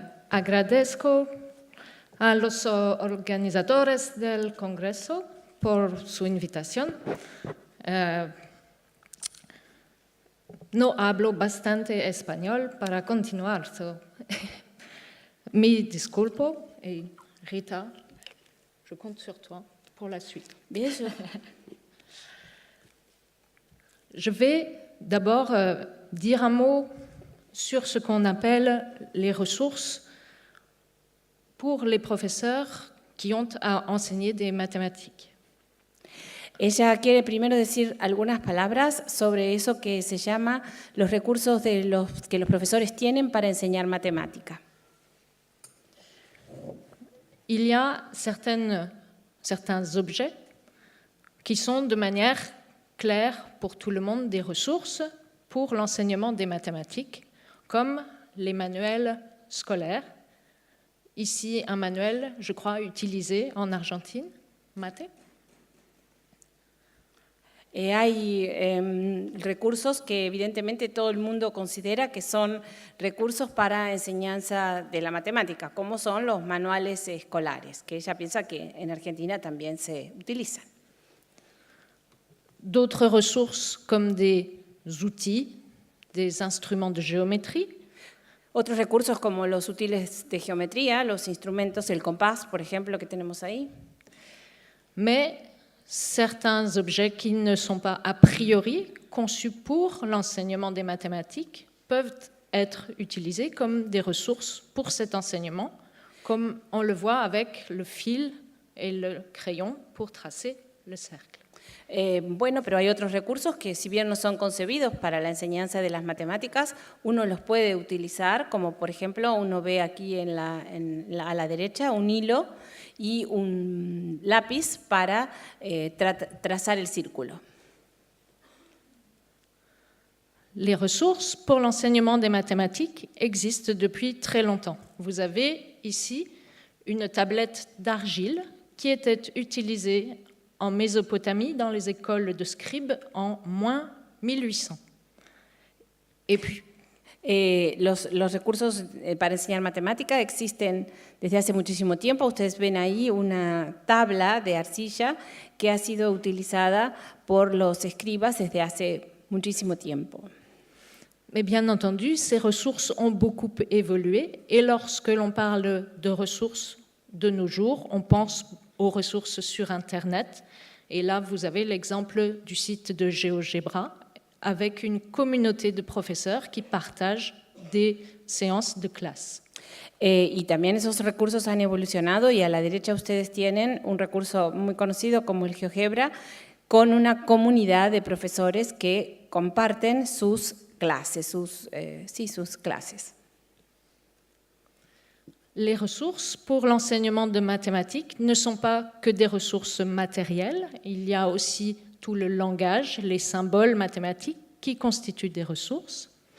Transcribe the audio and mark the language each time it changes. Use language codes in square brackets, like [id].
[es] Agradezco a los organizadores del Congreso por su invitación. No hablo bastante español para continuar. Me disculpo y [fr] Rita, je compte sur toi pour la suite. Bien sûr. Je vais d'abord dire un mot sur ce qu'on appelle les ressources pour les professeurs qui ont à enseigner des mathématiques. [es] Ella quiere primero decir algunas palabras sobre eso que se llama los recursos que los profesores tienen para enseñar matemática. [fr] Il y a certains objets qui sont de manière claire pour tout le monde des ressources pour l'enseignement des mathématiques, comme les manuels scolaires. Ici, un manuel, je crois, utilisé en Argentine, Mate. [es] Hay recursos que evidentemente todo el mundo considera que son recursos para enseñanza de la matemática, como son los manuales escolares, que ella piensa que en Argentina también se utilizan. [fr] D'autres ressources comme des outils, des instruments de géométrie. [es] Otros recursos como los útiles de geometría, los instrumentos, el compás, por ejemplo, que tenemos ahí. [fr] Mais certains objets qui ne sont pas a priori conçus pour l'enseignement des mathématiques peuvent être utilisés comme des ressources pour cet enseignement, comme on le voit avec le fil et le crayon pour tracer le cercle. [es] Bueno, pero hay otros recursos que si bien no son concebidos para la enseñanza de las matemáticas, uno los puede utilizar, como por ejemplo uno ve aquí a la derecha un hilo y un lápiz para trazar el círculo. [fr] Les ressources pour l'enseignement des mathématiques existent depuis très longtemps. Vous avez ici une tablette d'argile qui était utilisée en Mésopotamie dans les écoles de scribes en moins 1800. Et puis, [es] los recursos para enseñar matemática existen desde hace muchísimo tiempo. Ustedes ven ahí una tabla de arcilla que ha sido utilizada por los escribas desde hace muchísimo tiempo. [fr] Mais bien entendu, ces ressources ont beaucoup évolué et lorsque l'on parle de ressources de nos jours, on pense aux ressources sur Internet. Et là, vous avez l'exemple du site de GeoGebra avec une communauté de professeurs qui partagent des séances de clase. [es] Y también esos recursos han evolucionado y a la derecha ustedes tienen un recurso muy conocido como el GeoGebra con una comunidad de profesores que comparten sus clases, sus clases. [fr] Les ressources pour l'enseignement de mathématiques ne sont pas que des ressources matérielles. Il y a aussi tout le langage, les symboles mathématiques qui constituent des ressources.